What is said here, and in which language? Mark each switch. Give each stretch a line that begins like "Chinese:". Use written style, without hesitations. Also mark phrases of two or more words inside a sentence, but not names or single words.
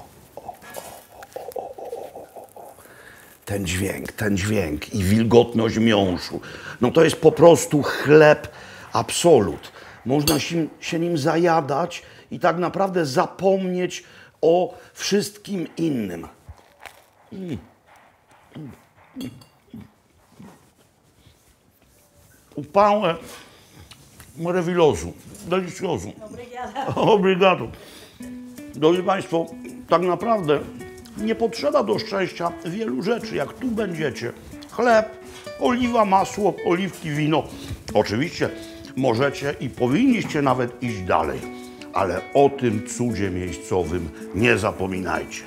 Polish: Ten dźwięk i wilgotność miąższu. No to jest po prostu chleb absolut. Można się nim zajadać i tak naprawdę zapomnieć o wszystkim innym.
Portuguese: O pão é maravilhoso, delicioso. Obrigado.
Polish: Drodzy Państwo, tak naprawdę nie potrzeba do szczęścia wielu rzeczy, jak tu będziecie. Chleb, oliwa, masło, oliwki, wino. Oczywiście możecie i powinniście nawet iść dalej, ale o tym cudzie miejscowym nie zapominajcie.